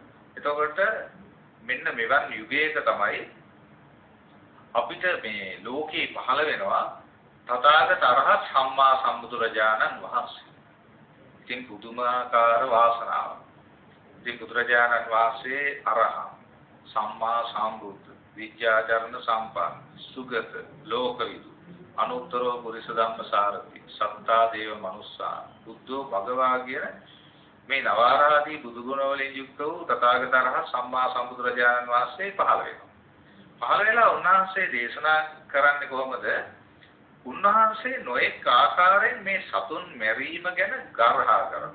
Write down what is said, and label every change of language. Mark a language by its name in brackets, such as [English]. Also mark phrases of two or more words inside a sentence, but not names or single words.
[Sinhala] එතකොට මෙන්න මෙවන් යුගයක තමයි අපිට මේ ලෝකේ පහළ වෙනවා තථාගත අරහත් සම්මා සම්බුදුරජාණන් වහන්සේ. ඉතින් පුදුමාකාර වාසනාවක්. ඉතින් බුදුරජාණන් වහන්සේ [Pali] අරහත් සම්මා සම්බුද්ධ විද්‍යාචරණ සම්පන්න සුගත ලෝකවිදු අනුත්තරෝ පුරිස ධම්මසාරති සත්තා දේව මනුස්සා බුද්ධෝ භගවා [Sinhala] කියන මේ නවාරාදී බුදු ගුණ වලින් යුක්ත වූ තථාගත අරහත් සම්මා සම්බුදුරජාණන් වහන්සේ පහළ වෙනවා. පහළ වෙලා උන්වහන්සේ දේශනා කරන්නේ කොහොමද? උන්වහන්සේ නොඑක ආකාරයෙන් මේ සතුන් මැරීම ගැන ගර්හා කරනවා.